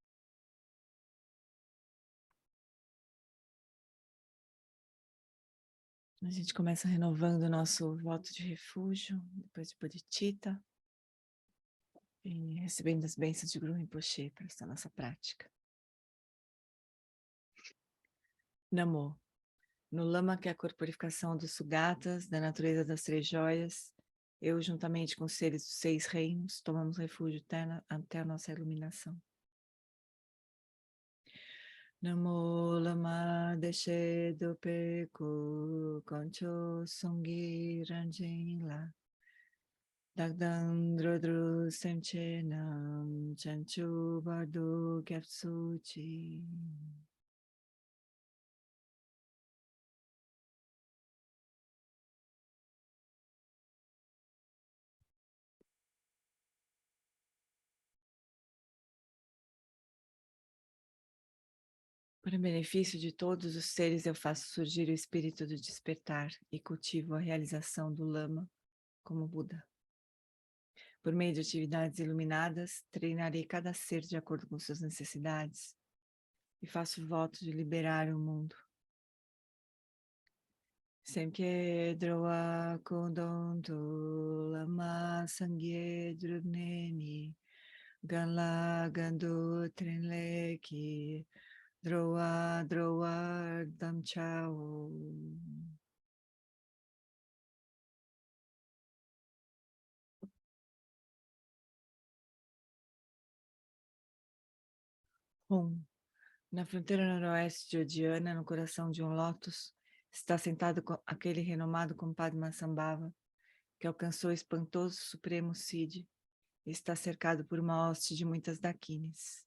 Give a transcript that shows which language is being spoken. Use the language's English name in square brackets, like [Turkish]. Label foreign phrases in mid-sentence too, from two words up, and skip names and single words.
[Portuguese] A gente começa renovando o nosso voto de refúgio, depois de Bodhicitta, e recebendo as bênçãos de Guru Rinpoche para essa nossa prática. Namô. No lama que é a corporificação dos sugatas, da natureza das três joias, eu, juntamente com os seres dos 6 reinos, tomamos refúgio até a nossa iluminação. [Tibetan] ན་མོ། བླ་མ་བདེ་གཤེགས་འདུས་པའི་སྐུ། དཀོན་མཆོག་གསུམ་གྱི་རང་བཞིན་ལ། བདག་དང་འགྲོ་དྲུག་སེམས་ཅན་རྣམས། བྱང་ཆུབ་བར་དུ་སྐྱབས་སུ་མཆི. [Portuguese] Para o benefício de todos os seres, eu faço surgir o espírito do despertar e cultivo a realização do lama como Buda. Por meio de atividades iluminadas, treinarei cada ser de acordo com suas necessidades e faço voto de liberar o mundo. [Tibetan] སེམས་བསྐྱེད་འགྲོ་བའི་དོན་དུ་བླ་མ་སངས་རྒྱས་སྒྲུབ་ནས་ནི། གང་ལ་གང་འདུལ་ཕྲིན་ལས་ཀྱིས་འགྲོ་བ་འདྲེན་པར་བྱ. [Portuguese] Na fronteira noroeste de Odiana, no coração de um lótus, está sentado aquele renomado compadre Massambhava, que alcançou o espantoso supremo Siddhi e está cercado por uma hoste de muitas dakines.